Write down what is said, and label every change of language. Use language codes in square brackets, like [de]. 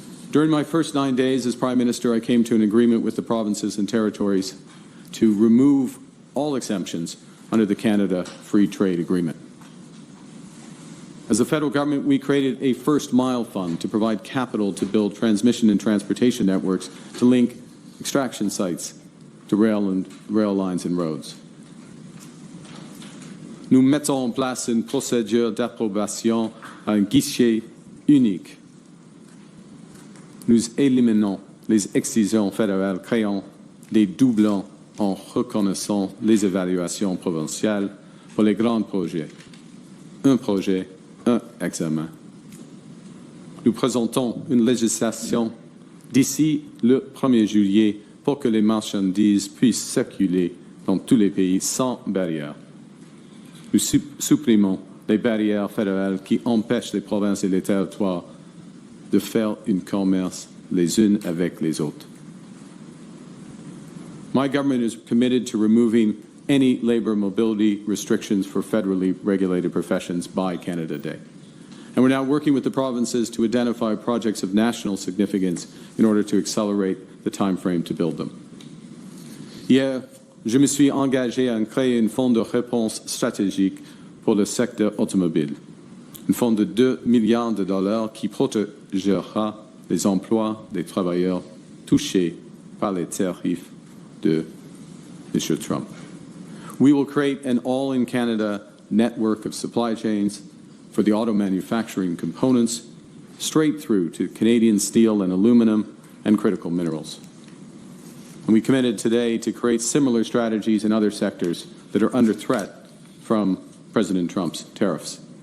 [en] During my first 9 days as Prime Minister, I came to an agreement with the provinces and territories to remove all exemptions under the Canada Free Trade Agreement. As the federal government, we created a First Mile Fund to provide capital to build transmission and transportation networks to link extraction sites to rail lines and roads. [fr] Nous mettons en place une procédure d'approbation à un guichet unique. Nous éliminons les excisions fédérales, créant des doublons en reconnaissant les évaluations provinciales pour les grands projets. Un projet, un examen. Nous présentons une législation d'ici le 1er juillet pour que les marchandises puissent circuler dans tous les pays sans barrière. Nous supprimons les barrières fédérales qui empêchent les provinces et les territoires de faire un commerce les unes avec les autres. [en] My government is committed to removing any labor mobility restrictions for federally regulated professions by Canada Day. And we're now working with the provinces to identify projects of national significance in order to accelerate the time frame to build them. [fr] Hier, je me suis engagé à créer un fonds de réponse stratégique pour le secteur automobile. Un fonds de 2 milliards de dollars qui protégera les emplois des travailleurs touchés par les tarifs de [en] Mr. Trump. We will create an all-in-Canada network of supply chains for the auto manufacturing components, straight through to Canadian steel and aluminum and critical minerals. And we committed today to create similar strategies in other sectors that are under threat from President Trump's tariffs.